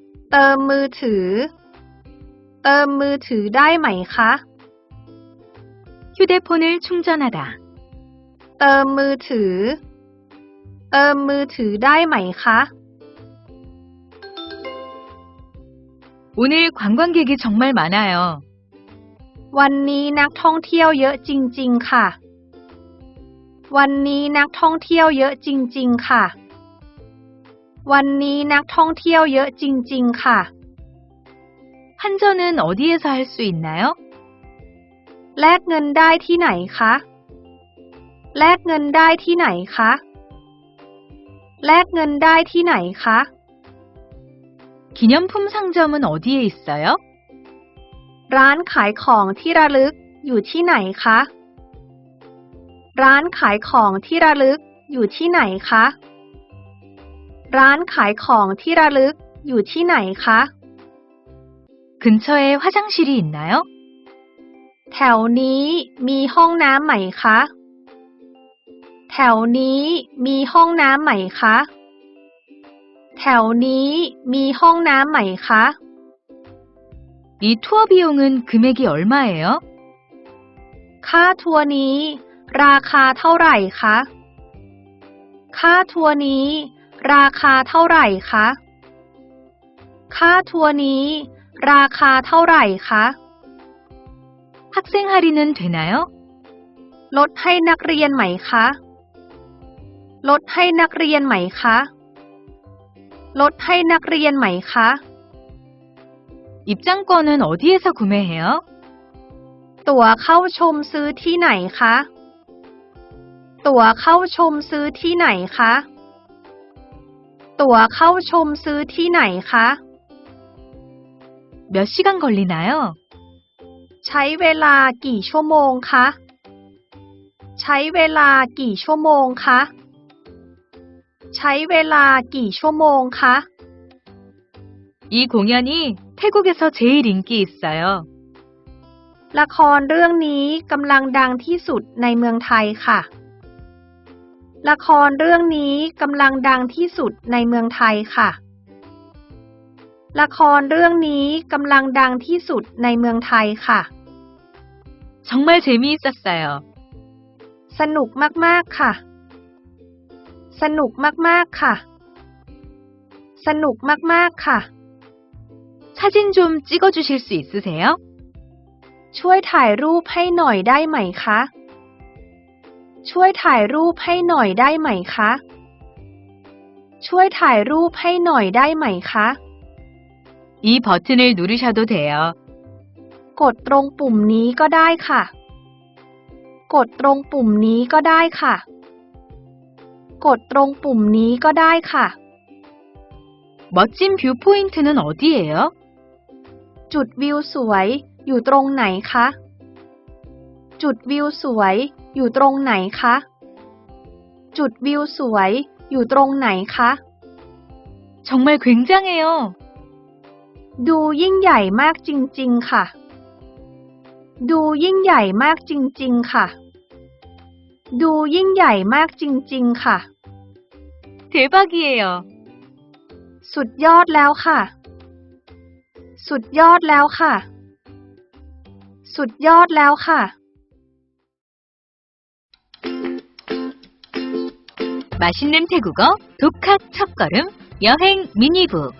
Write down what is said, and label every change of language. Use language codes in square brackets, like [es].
[th] เติมมือถือ เติมมือถือได้ไหมคะ [ko] 휴대폰을 충전하다. [th] เติมมือถือ เติมมือถือได้ไหมคะ [ko] 오늘 관광객이 정말 많아요. [th] วันนี้นักท่องเที่ยวเยอะจริงๆค่ะ วันนี้นักท่องเที่ยวเยอะจริงๆค่ะ วันนี้นักท่องเที่ยวเยอะจริงๆค่ะ [ko] 환전은 어디에서 할 수 있나요? [th] แลกเงินได้ที่ไหนคะ แลกเงินได้ที่ไหนคะ แลกเงินได้ที่ไหนคะ [ko] 기념품 상점은 어디에 있어요? [th] ร้านขายของที่ระลึกอยู่ที่ไหนคะ ร้านขายของที่ระลึกอยู่ที่ไหนคะ ร้านขายของที่ระลึกอยู่ที่ไหนคะ [ko] 근처에 화장실이 있나요? [th] แถวนี้มีห้องน้ำไหมคะ แถวนี้มีห้องน้ำไหมคะ แถวนี้มีห้องน้ำไหมคะ [ko] 이 투어 비용은 금액이 얼마예요? [th] ค่าทัวร์นี้ราคาเท่าไหร่คะ ค่าทัวร์นี้ราคาเท่าไหร่คะ ค่าทัวร์นี้ราคาเท่าไหร่คะ [ko] 학생 할인은 되나요? [th] ลดให้นักเรียนไหมคะ ลดให้นักเรียนไหมคะ ลดให้นักเรียนไหมคะ [ko] 입장권은 어디에서 구매해요? [th] ตั๋วเข้าชมซื้อที่ไหนคะ ตั๋วเข้าชมซื้อที่ไหนคะ ตั๋วเข้าชมซื้อที่ไหนคะ [ko] 몇 시간 걸리나요? [th] ใช้เวลากี่ชั่วโมงคะ ใช้เวลากี่ชั่วโมงคะ ใช้เวลากี่ชั่วโมงคะ [ko] 이 공연이 태국에서 제일 인기 있어요. [th] ละครเรื่องนี้กำลังดังที่สุดในเมืองไทยค่ะ ละครเรื่องนี้กำลังดังที่สุดในเมืองไทยค่ะ ละครเรื่องนี้กำลังดังที่สุดในเมืองไทยค่ะ [ko] 정말 재미있었어요. [th] สนุกมากๆค่ะ สนุกมากๆค่ะ สนุกมากๆค่ะ [ko] 사진 좀 찍어주실 수 있으세요? [th] ช่วยถ่ายรูปให้หน่อยได้ไหมคะ ช่วยถ่ายรูปให้หน่อยได้ไหมคะ ช่วยถ่ายรูปให้หน่อยได้ไหมคะ [ko] 이 버튼을 누르셔도 돼요. [th] กดตรงปุ่มนี้ก็ได้ค่ะ กดตรงปุ่มนี้ก็ได้ค่ะ กดตรงปุ่มนี้ก็ได้ค่ะ [ko] 멋진 뷰포인트는 어디예요? [th] จุดวิวสวยอยู่ตรงไหนคะ จุดวิวสวยอยู่ตรงไหนคะ จุดวิวสวยอยู่ตรงไหนคะ [ko] 정말 굉장해요. [th] ดูยิ่งใหญ่มากจริงๆค่ะ ดูยิ่งใหญ่มากจริงๆค่ะ ดูยิ่งใหญ่มากจริงๆค่ะ [ko] 대박이에요. [th] สุดยอดแล้วค่ะ สุดยอดแล้วค่ะ สุดยอดแล้วค่ะ [ko] 맛있는 태국어 독학 첫걸음 여행 미니북